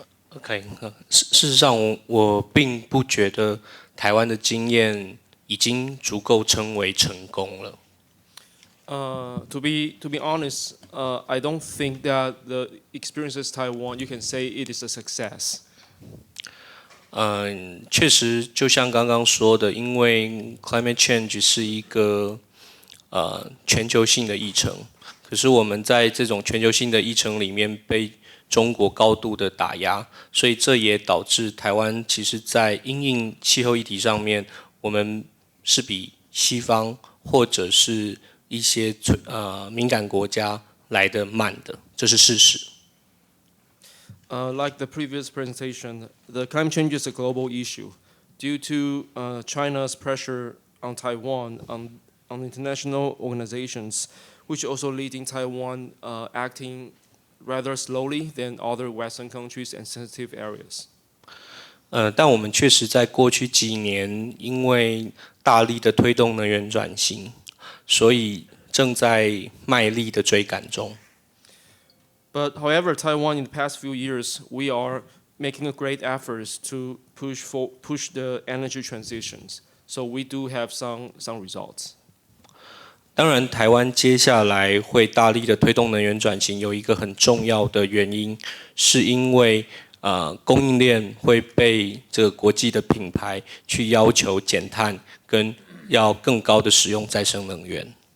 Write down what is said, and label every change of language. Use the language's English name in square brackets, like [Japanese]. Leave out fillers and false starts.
[Chinese] OK，事实上我并不觉得台湾的经验已经足够称为成功了。 [English] To be honest, I don't think that the experiences Taiwan you can say it is a success. [Chinese] 确实，就像刚刚说的，因为 climate change 是一个全球性的议程，可是我们在这种全球性的议程里面被中国高度的打压，所以这也导致台湾其实在因应气候议题上面，我们是比西方或者是一些敏感国家来得慢的，这是事实。 [English] Like the previous presentation, the climate change is a global issue. Due to China's pressure on Taiwan, on international organizations, which also leading Taiwan acting rather slowly than other Western countries and sensitive areas. [Chinese] 但我们确实在过去几年，因为大力的推动能源转型，所以正在卖力的追赶中。 [English] But however, Taiwan in the past few years, we are making a great efforts to push the energy transitions. So we do have some results. [Chinese] 当然，台湾接下来会大力的推动能源转型，有一个很重要的原因，是因为供应链会被这个国际的品牌去要求减碳，跟要更高的使用再生能源。